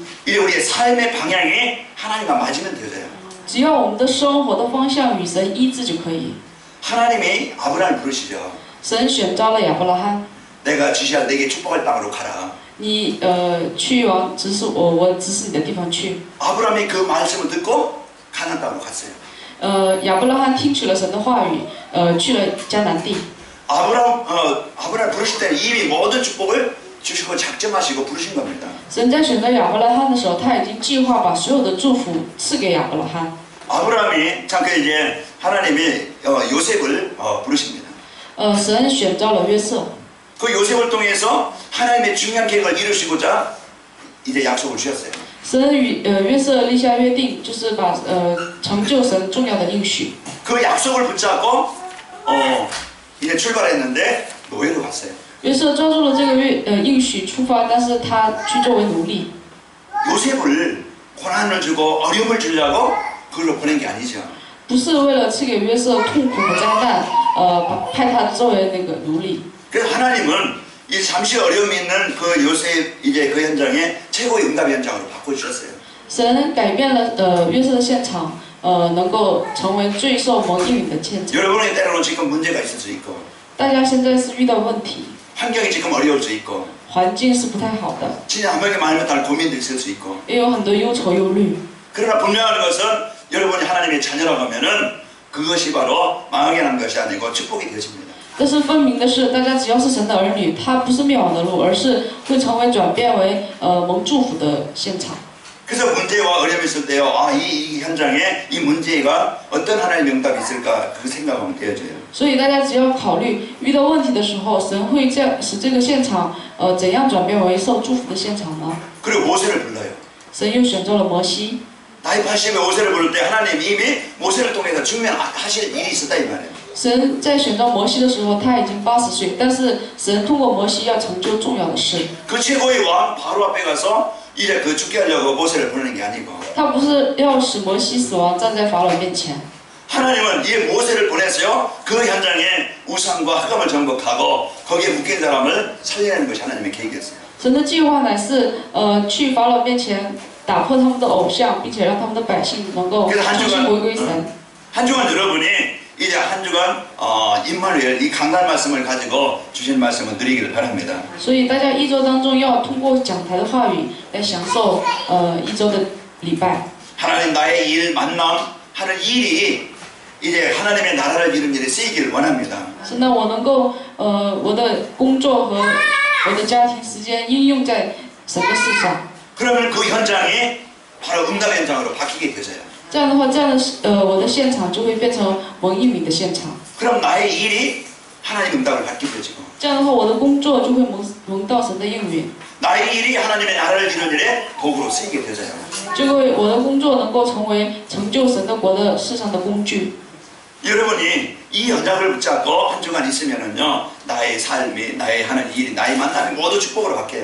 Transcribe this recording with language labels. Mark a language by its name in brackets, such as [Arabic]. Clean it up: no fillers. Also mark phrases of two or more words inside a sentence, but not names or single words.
[Korean] 이제 우리의 삶의 방향이 하나님과 맞으면 되어요. [Chinese] 只要我们的生活的方向与神一致就可以。 [Korean] 하나님이 아브라함을 부르시죠. [Chinese] 神选召了亚伯拉罕， [Korean] 내가 지시할 내게 축복할 땅으로 가라. [Chinese] 你去往指使我指使你的地方去。 [Korean] 아브라함이 그 말씀을 듣고 가나안 땅으로 갔어요. [Chinese] 亚伯拉罕听取了神的话语，去了迦南地。 [Korean] 아브라함 부르실 때는 이미 모든 축복을 주시고 작정하시고 부르신 겁니다. [Chinese] 神在选择亚伯拉罕的时候，他已经计划把所有的祝福赐给亚伯拉罕。 [Korean] 아브라함이 잠깐 이제 하나님이 요셉을 부르십니다. [Chinese] 神选召了约瑟， [Korean] 그 요셉을 통해서 하나님의 중요한 계획을 이루시고자 이제 약속을 주셨어요. [Chinese] 神与约瑟立下约定，就是把成就神重要的应许。 [Korean] 그 약속을 붙잡고 이제 출발했는데 노예로 갔어요. [Chinese] 约瑟抓住了这个应许出发，但是他去作为奴隶。 [Korean] 요셉을 고난을 주고 어려움을 주려고 그걸로 보낸 게 아니죠. [Chinese] 不是为了赐给约瑟痛苦和灾难，派他作为那个奴隶。 [Korean] 그래서 하나님은 이 잠시 어려움이 있는 그 요셉 이제 그 현장에 최고의 응답 현장으로 바꿔주셨어요. [Chinese] 神改变了约瑟的现场，能够成为最受蒙应允的现场。 [Korean] 여러분의 때로는 지금 문제가 있을 수 있고 [Chinese] 大家现在是遇到问题， [Korean] 환경이 지금 어려울 수 있고 [Chinese] 环境是不太好的， [Korean] 진짜 한 명이 많으면 다른 고민도 있을 수 있고 [Chinese] 也有很多忧愁忧虑。 [Korean] 그러나 분명한 것은 여러분이 하나님의 자녀라고 하면은 그것이 바로 망하게 한 것이 아니고 축복이 되어집니다. [Chinese] 但是分明的是，大家只要是神的儿女，他不是灭亡的路，而是会成为转变为蒙祝福的现场。 [Korean] 그래서 문제와 어려움이 있을 때요, 이 현장에 이 문제가 어떤 하나님의 응답이 있을까 그 생각하면 되어져요. [Chinese] 所以大家只要考虑遇到问题的时候，神会使这个现场怎样转变为受祝福的现场呢？ [Korean] 그리고 모세를 불러요. [Chinese] 神又选召了摩西。 [Korean] 나이 80에 모세를 부를 때 하나님 이미 모세를 통해서 증명하실 일이 있었다 이 말이에요. [Chinese] 神在选召摩西的时候，他已经80岁，但是神通过摩西要成就重要的事。 [Korean] 그 최고의 왕 바로 앞에 가서 이제 그 죽게 하려고 모세를 보내는 게 아니고 [Chinese] 他不是要使摩西死亡，站在法老面前。 [Korean] 하나님은 이 모세를 보내서요 그 현장에 우상과 흑암을 정복하고 거기에 묶인 사람을 살려내는 것이 하나님의 계획이었어요. [Chinese] 神的计划乃是去法老面前打破他们的偶像，并且让他们的百姓能够重新回归神。 [Korean] 한 주간 여러분이 이제 한 주간 임마누엘 이 강단 말씀을 가지고 주신 말씀을 드리기를 바랍니다. [Chinese] 所以大家一周当中要通过讲台的话语来享受一周的礼拜。 [Korean] 하나님 나의 일 만남 하는 일이 이제 하나님의 나라를 이루는 일에 쓰이기를 원합니다. [Chinese] 是呢，我能够我的工作和我的家庭时间应用在神的事上。 [Korean] 그러면 그 현장이 바로 응답 현장으로 바뀌게 되어요. [Chinese] 这样的话，我的现场就会变成蒙应允的现场。 [Korean] 그럼 나의 일이 하나님 응답을 받게 되지고 [Chinese] 这样的话，我的工作就会蒙到神的应允， [Korean] 나의 일이 하나님의 나라를 이루는 일에 도구로 쓰이게 되어요. [Chinese] 就会我的工作能够成为成就神的国的世上的工具。 [Korean] 여러분이 이 현장을 붙잡고 한 주간 있으면은요 나의 삶이 나의 하는 일이 나의 만남이 모두 축복으로 바뀌어요.